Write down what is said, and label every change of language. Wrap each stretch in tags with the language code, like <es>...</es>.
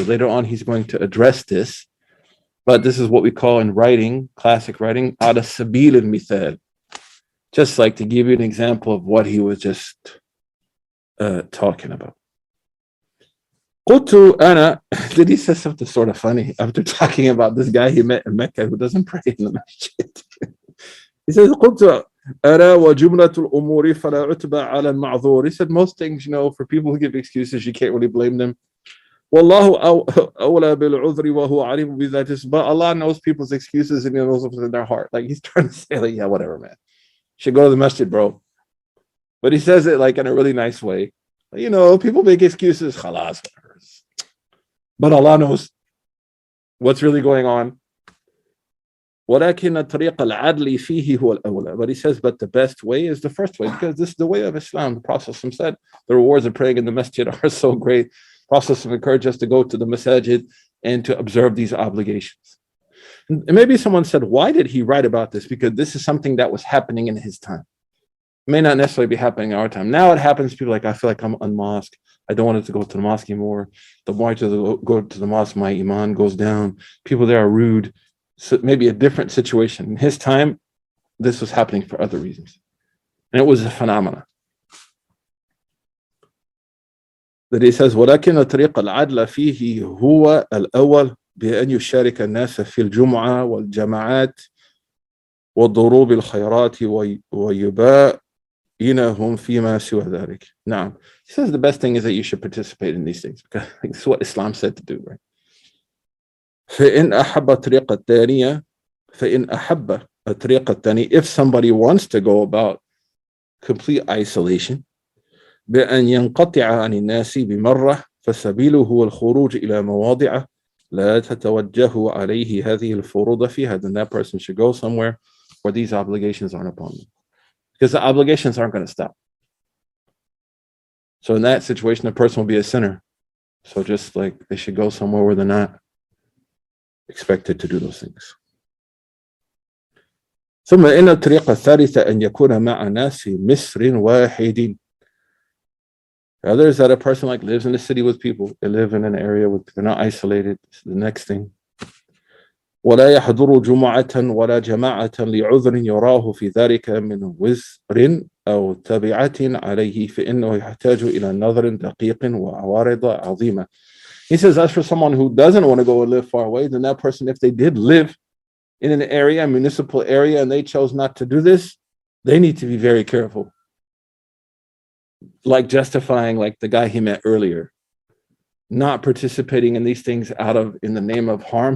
<en>Later on, he's going to address this. But this is what we call in writing, classic writing,</en> <ar>عَلَى السَّبِيلِ الْمِثَالِ.</ar> <en>Just like to give you an example of what he was just talking about.</en> <ar>قلت أنا,</ar> <en>did he say something sort of funny after talking about this guy he met in Mecca who doesn't pray in the masjid? He says,</en> <ar>قلت أنا وجملة الأمور فلا عتبى على المعذور.</ar> <en>He said, most things, for people who give excuses, you can't really blame them.</en> <ar>والله أولى بالعذر وهو عليم بذات.</ar> <en>But Allah knows people's excuses and He knows what's in their heart. Like, he's trying to say, like, yeah, whatever, man. Should go to the masjid, bro. But he says it like in a really nice way. People make excuses, khalas. But Allah knows what's really going on.</en> <ar>ولكن طريق العدل فيه هو الأولى.</ar> <en>But he says, but the best way is the first way, because this is the way of Islam. The Prophet said the rewards of praying in the masjid are so great. The Prophet encouraged us to go to the masajid and to observe these obligations. And maybe someone said, why did he write about this? Because this is something that was happening in his time. It may not necessarily be happening in our time. Now it happens, people are like, I feel like I'm unmosqued. I don't want to go to the mosque anymore. The more I go to the mosque, my iman goes down. People there are rude. So maybe a different situation. In his time, this was happening for other reasons. And it was a phenomenon. That he says,</en> <ar>ولكن طريق العدل فيه هو الأول بأن يشارك الناس في الجمعة والجماعات وضروب الخيرات ويباينهم فيما سوى ذلك. نعم.</ar> <en>He says the best thing is that you should participate in these things, because it's what Islam said to do, right?</en> <ar>فإن أحب الطريقة الثانية فإن أحب الطريقة الثانية,</ar> <en>if somebody wants to go about complete isolation,</en> <ar>بأن ينقطع عن الناس بمرة فسبيله هو الخروج إلى مواضع لا تتوجه عليه هذه الفروض فيها.</ar> <en>Then that person should go somewhere where these obligations aren't upon them, because the obligations aren't going to stop. So in that situation, the person will be a sinner. So just like they should go somewhere where they're not expected to do those things.</en> <ar>ثم إن الطريقة الثالثة أن يكون مع ناس في مصر واحد.</ar> <en>The other is that a person like lives in a city with people. They live in an area with, they're not isolated. This is the next thing.</en> <ar>ولا يحضر جمعة ولا جماعة لعذر يراه في ذلك من وزر أو تبعة عليه فإنه يحتاج إلى نظر دقيق وعوارض عظيمة.</ar> <en>He says, as for someone who doesn't want to go and live far away, then that person, if they did live in an area, a municipal area, and they chose not to do this, they need to be very careful. Like justifying, like the guy he met earlier, not participating in these things in the name of harm.</en>